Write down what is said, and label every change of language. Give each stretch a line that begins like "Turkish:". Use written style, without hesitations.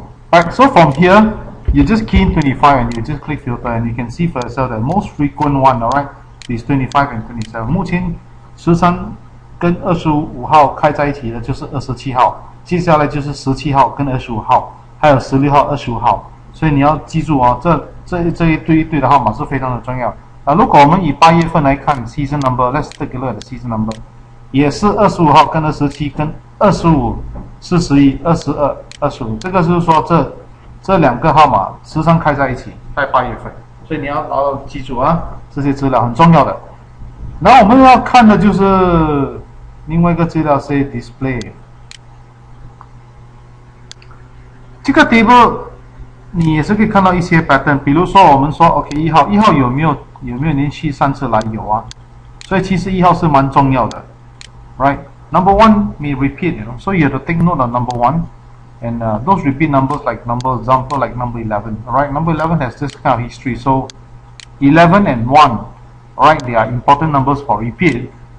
English: Alright, so from here, you just key in 25 and you just click filter, and you can see for yourself the most frequent one, alright, is 25 and 27.
Chinese: 目前13跟25号开在一起的就是27号，接下来就是17号跟25号。还有16号、25号，所以你要记住这一对的号码是非常的重要。如果我们以8月份来看 season number，
English: let's take a look at the season number，
Chinese: 也是25号跟27跟25、41、22、25，这个就是说这2个号码时常开在一起，在8月份，所以你要牢牢记住这些资料很重要的。然后我们要看的就是另外一个资料是 display。这个 table 你也是可以看到一些 pattern， 比如说我们说 OK 1号有没有连续3次来？有啊，所以其实1号是蛮重要的
English: ，right？ Number 1 may repeat, so you have to take note of number 1. And those repeat numbers, like number example, like number 11. All right, number 11 has this kind of history. So 11 and 1, all right, they are important numbers for repeat.